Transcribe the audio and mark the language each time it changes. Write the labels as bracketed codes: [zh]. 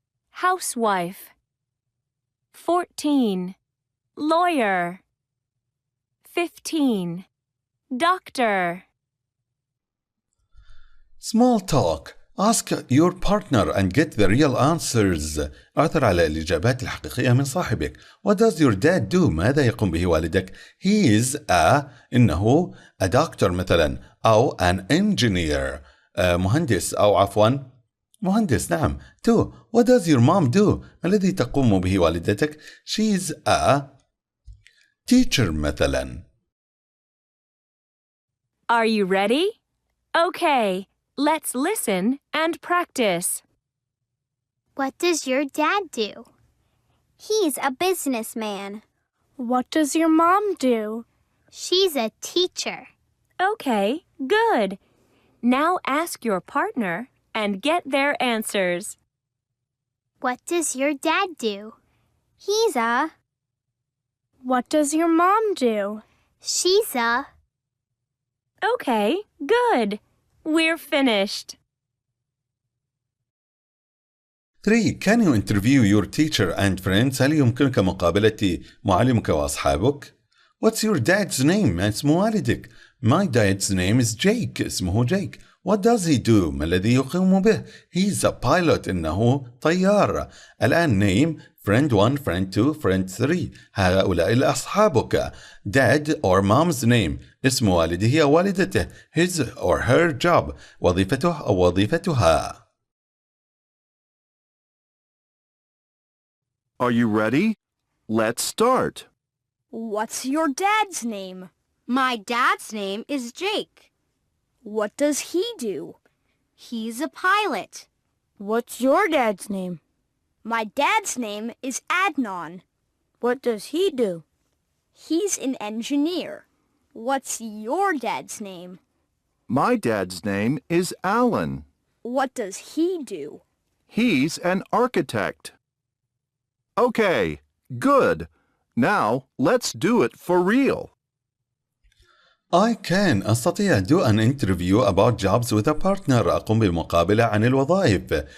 [en] Housewife. 14. Lawyer. 15. Doctor. Small talk. Ask your partner and get the real answers. [ar] اعثر على الإجابات الحقيقية من صاحبك. [en] What does your dad do? [ar] ماذا يقوم به والدك? [en] He is [ar] إنه [en] a doctor [ar] مثلا أو [en] an engineer [ar] مهندس أو عفوا مهندس. نعم. 2. [en] What does your mom do? [ar] ما الذي تقوم به والدتك? [en] She is a teacher [ar] مثلا. [en] Are you ready? Okay. Let's listen and practice. What does your dad do? He's a businessman. What does your mom do? She's a teacher. Okay, good. Now ask your partner and get their answers. What does your dad do? He's a... What does your mom do? She's a... Okay, good. We're finished. 3. Can you interview your teacher and friends? [ar] هل يمكنك مقابلة معلمك وأصحابك؟ [en] What's your dad's name? [ar] ما اسم والدك؟ [en] My dad's name is Jake. [ar] اسمه جيك. [en] What does he do? [ar] ما الذي يقوم به؟ [en] He's a pilot. [ar] إنه طيار. [en] الآن name friend 1, friend 2, friend 3. [ar] هؤلاء أصحابك. [en] Dad or mom's name. [ar] اسم والده أو والدته. [en] His or her job. [ar] وظيفته أو وظيفتها. [en] Are you ready? Let's start. What's your dad's name? My dad's name is Jake. What does he do? He's a pilot. What's your dad's name? My dad's name is Adnan. What does he do? He's an engineer. What's your dad's name? My dad's name is Alan. What does he do? He's an architect. Okay, good. Now let's do it for real. I can [ar] أستطيع [en] do an interview about jobs with a partner. [ar] أقوم بمقابلة عن الوظائف.